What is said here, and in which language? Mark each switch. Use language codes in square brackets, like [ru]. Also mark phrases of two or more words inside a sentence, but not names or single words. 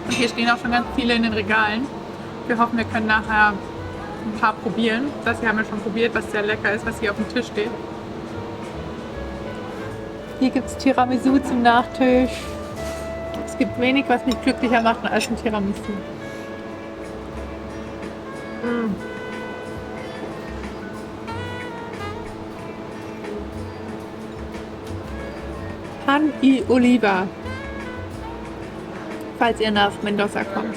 [de] Und hier stehen auch schon ganz viele in den Regalen. Wir hoffen, wir können nachher ein paar probieren. Das hier haben wir schon probiert, was sehr lecker ist, was hier auf dem Tisch steht. Hier gibt es Tiramisu zum Nachtisch. Es gibt wenig, was mich glücklicher macht als ein Tiramisu. Pan y Oliva, falls ihr nach Mendoza kommt.